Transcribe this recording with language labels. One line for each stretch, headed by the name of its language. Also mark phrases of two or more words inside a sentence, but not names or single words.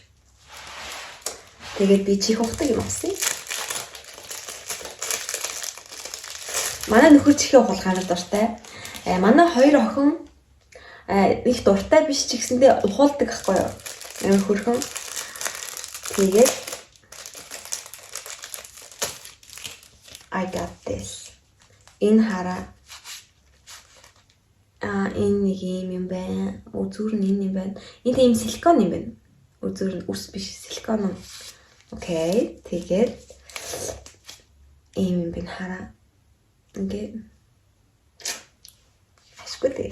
Mongolian: Тэгээд би чих ухдаг юм авсан. Манай нөхөр чихээ ухуулахаар дуртай. Манай хоёр охин их дуртай биш ч гэсэндээ ухуулдаг байхгүй юу? Амар хөрхөн. Тэгээд
English: I got this.
Mongolian: Энэ хараа. Энэ нэг юм байна. Үзүүр нь энэ юм байна. Энэ тийм силикон юм байна. Үзүүр нь ус биш силикон. Окей. Тэгээд ийм юм байна хараа. Ингээ. Ашгүй дээ.